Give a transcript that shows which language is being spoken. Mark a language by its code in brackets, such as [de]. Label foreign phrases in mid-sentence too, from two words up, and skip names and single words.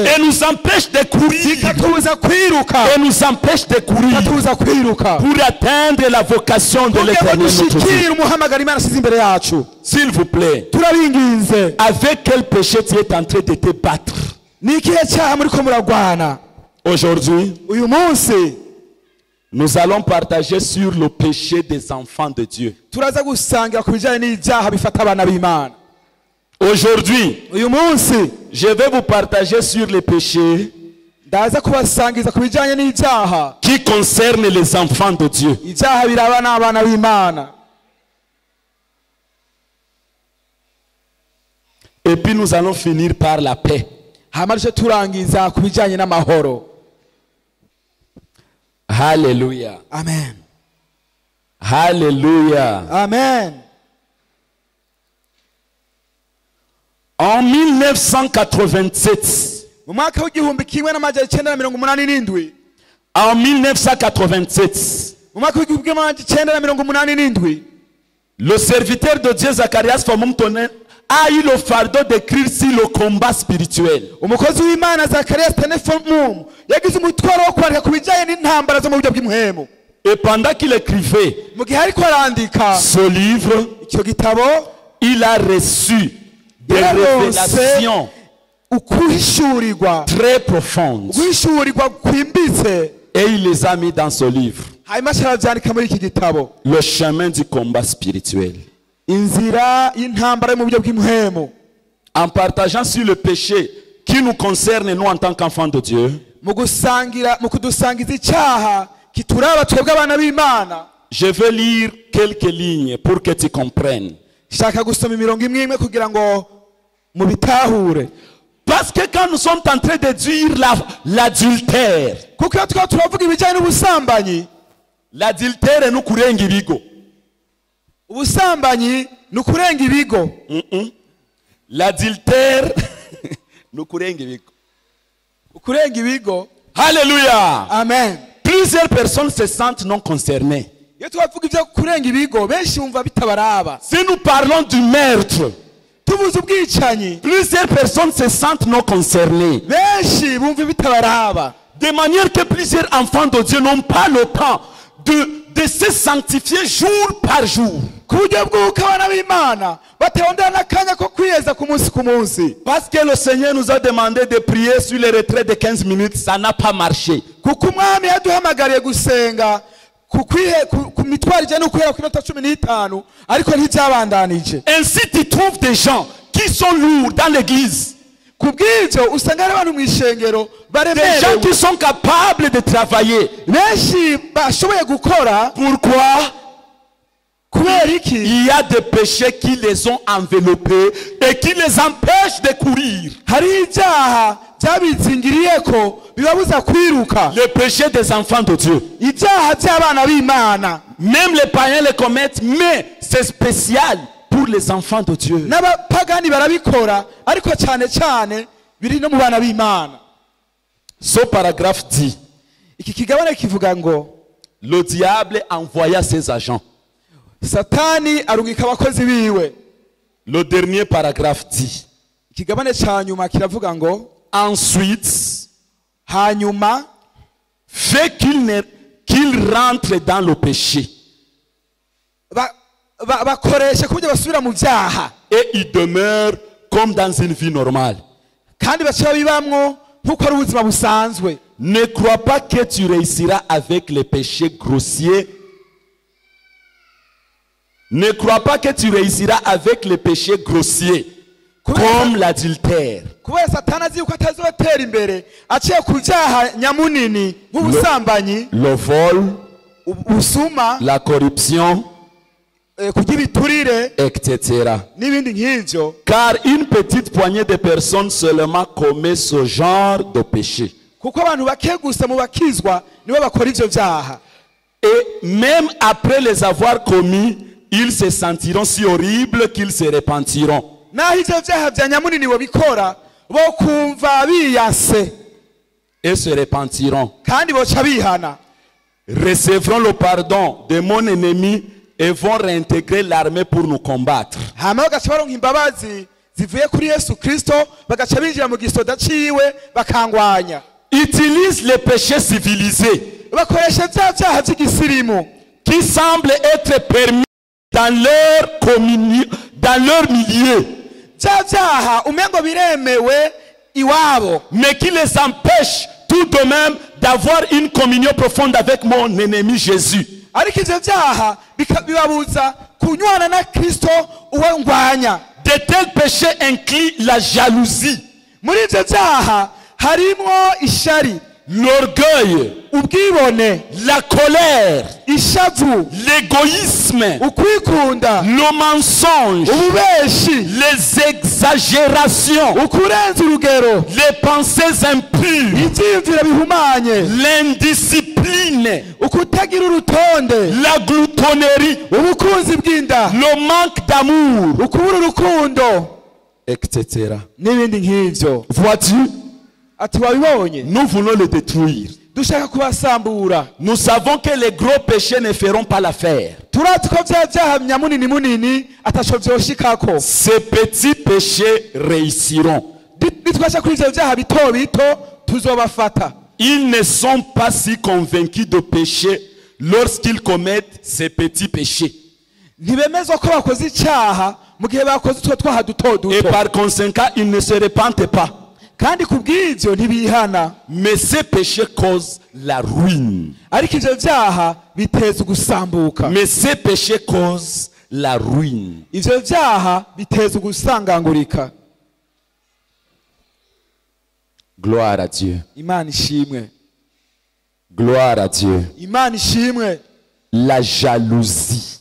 [fr] et nous empêche de courir. [rw] bikatubuza kwiruka. [fr] Et nous empêche de courir [rw] Bikatubuza kwiruka [fr] pour atteindre la vocation de [rw] kugira ngo [fr] l'Éternel notre Dieu. [rw] dushikire umuhamagara Imana ashyize imbere yacu. [fr] S'il vous plaît, [rw] Turabinginze, [fr] avec quel péché tu es en train de te battre [rw] ni ikihe cyaha muriko muragwana? [fr] aujourd'hui? [rw] Uyu munsi [fr] Nous allons partager sur le péché des enfants de Dieu. [rw] turaza gusangira ku bijyanye n'ibyaha bifata abana b'Imana. [fr] Aujourd'hui, [rw] uyu munsi [fr] je vais vous partager sur les péchés [rw] ndaza kubasangiza ku bijyanye n'ibyaha [fr] qui concernent les enfants de Dieu. [rw] ibyaha biraba n'abana b'Imana. [fr] Et puis nous allons finir par la paix. [rw] hama duce turangiza ku bijyanye n'amahoro. [fr] Alléluia. [rw] Amen. [fr] Alléluia. [rw] Amen. [fr] En 1987, [rw] mu mwaka w'igihumbi kimwe n'amajana icyenda na mirongo umunani n'indwi [fr] en 1987, [rw] mu mwaka w'igihumbi kimwe n'amajana icyenda na mirongo umunani n'indwi [fr] le serviteur de Dieu Zacharias Famumtonen a eu le fardeau d'écrire sur le combat spirituel. [rw] umukozi w'Imana Zacharias Tenefomum yagize umutwaro wo kwandika ku bijyanye n'intambara zo mu buryo bw'impuhemu. [fr] Et pendant qu'il écrivait [rw] mu gihe ariko arandika [fr] ce livre, [rw] icyo gitabo [fr] il a reçu des révélations [rw] ukuhishurirwa [fr] très profondes. [rw] guhishurirwa kwimbitse, [fr] Et il les a mis dans ce livre. [rw] hanyuma arabyandika muri iki gitabo, [fr] Le chemin du combat spirituel. [rw] inzira y'intambara yo mu buryo bw'impuhemu. [fr] En partageant sur le péché qui nous concerne nous en tant qu'enfants de Dieu, [rw] mu kudusangiza icyaha kituraba twebwe abana b'Imana, [fr] je vais lire quelques lignes pour que tu comprennes. [rw] shaka gusoma imirongo imwe imwe kugira ngo mubitahure. [fr] Parce que quand nous sommes en train de dire l'adultère, [rw] kuko iyo twaba turavuga ibijyanye n'ubusambanyi, [fr] l'adultère nous [rw] kurenga ibigo. ubusambanyi ni ukurenga ibigo. [fr] L'adultère nous [rw] kurenga ibigo. ukurenga ibigo. [fr] Alléluia. [rw] Amen. [fr] Plusieurs personnes se sentent non concernées. [rw] iyo twavuga ibyo kurenga ibigo benshi bumva bitabaraba. [fr] Si nous parlons du meurtre, [rw] tubuze ubwicanyi [fr] plusieurs personnes se sentent non concernées. [rw] benshi bumva bitabaraba. [fr] De manière que plusieurs enfants de Dieu n'ont pas le temps de se sanctifier jour par jour. [rw] ku buryo bw'uko abana b'Imana batondera n'akanya ko kwiyeza ku munsi ku munsi. [fr] Parce que le Seigneur nous a demandé de prier sur les retraits de 15 minutes, ça n'a pas marché. [rw] kuko umwami yaduhamagariye gusenga ku mitwaro ijyanye no guhera ku minota 15, ariko ntibyabandanije. [fr] Ainsi tu trouves des gens qui sont lourds dans l'église. [rw] ku bw'ibyo usanga hari abantu mu ishengero [fr] Des gens [rw] baremerewe [fr] qui sont capables de travailler. [rw] benshi bashoboye gukora. [fr] Pourquoi? [rw] kubera iki? [fr] Il y a des péchés qui les ont enveloppés et qui les empêchent de courir. [rw] hari ibyaha byabizingiriye ko bibabuza kwiruka. [fr] Les péchés des enfants de Dieu. [rw] ibyaha by'abana b'Imana [fr] Même les païens les commettent, mais c'est spécial pour les enfants de Dieu. [rw] n'abapagani barabikora, ariko cyane cyane biri no mu bana b'Imana. [fr] Ce paragraphe dit, [rw] iki kigabane kivuga ngo [fr] le diable envoya ses agents. [rn] Satani arungika abakozi biwe. [fr] Le dernier paragraphe dit, [rn] ikigabane cya nyuma kiravuga ngo [fr] ensuite, [rn] hanyuma [fr] fait qu'il rentre dans le péché. [rn] bakoresha ku buryo basubira mu byaha, [fr] Et il demeure comme dans une vie normale. [rn] kandi baca bibamwo nk'uko ari ubuzima busanzwe. [fr] Ne crois pas que tu réussiras avec les péchés grossiers. Ne crois pas que tu réussiras avec les péchés grossiers, comme l'adultère, [rn] kubera Satani azi yuko atazotera imbere aciye ku byaha nyamunini nk'ubusambanyi, [fr] le vol, [rn] ubusuma, [fr] la corruption, [rn] kurya ibiturire [fr] etc. [rn] n'ibindi nk'ibyo. [fr] Car une petite poignée de personnes seulement commet ce genre de péché. [rn] kuko abantu bake gusa mu bakizwa nibo bakora ibyo byaha. [fr] Et même après les avoir commis, ils se sentiront si horribles qu'ils se repentiront. [rn] naho ibyo byaha bya nyamunini babikora bo kumva biyase [fr] Et se repentiront. [rn] kandi boca bihana. [fr] Recevront le pardon de mon ennemi et vont réintégrer l'armée pour nous combattre. [rn] hama bagaca baronka imbabazi zivuye kuri Yesu Kristo, bagaca binjira mu gisoda ciwe bakangwanya. [fr] Utilise les péchés civilisés [rn] bakoresha bya byaha by'igisirimu [fr] qui semblent être permis dans leur milieu, [rn] bya byaha umengo biremewe iwabo, [fr] mais qui les empêchent tout de même d'avoir une communion profonde avec mon ennemi Jésus. [rn] ariko ivyo byaha bibabuza kunywana na Kristo uwe ngwanya. [fr] De tels péchés incluent la jalousie, [rn] muri ivyo vyaha harimwo ishari, [fr] l'orgueil, [rn] ubwibone, [fr] la colère, [rn] ishavu, [fr] l'égoïsme, [rn] ukwikunda, [fr] le mensonge, [rn] ububeshi, [fr] les exagérations, [rn] ukurenza urugero, [fr] les pensées impures, [rn] ivyiyumviro bihumanye, [fr] l'indiscipline, [rn] ukutagira urutonde, [fr] la gloutonnerie, [rn] ubukunzi bw'inda, [fr] le manque d'amour, [rn] ukubura urukundo, [fr] etc. [rn] n'ibindi nk'ivyo. [fr] Vois-tu, [rn] Ati wabibonye, [fr] nous voulons le détruire. [rn] dushaka kubasambura. [fr] Nous savons que les gros péchés ne feront pas l'affaire. [rn] Turazi ko vya vyaha munini munini ataco vyoshikako. [fr] Ces petits péchés réussiront. [rn] Nitwasha kuri ivyo vyaha bito bito tuzobafata. [fr] Ils ne sont pas si convaincus de péché lorsqu'ils commettent ces petits péchés. [rn] Ntibemezwa ko bakoze icaha mu gihe bakoze utwo twaha duto [fr] Et [rn] duto. [fr] par conséquent, ils ne se repentent pas. [rn] Kandi kubw'ivyo ntibihana. [fr] Mais ces péchés causent la ruine. [rn] Ariko ivyo vyaha biteza ugusambuka. [fr] Mais ces péchés causent la ruine. [rn] Ivyo vyaha biteza ugusangangurika. [fr] Gloire à Dieu. [rn] Imana ishimwe. [fr] Gloire à Dieu. [rn] Imana ishimwe. [fr] La jalousie.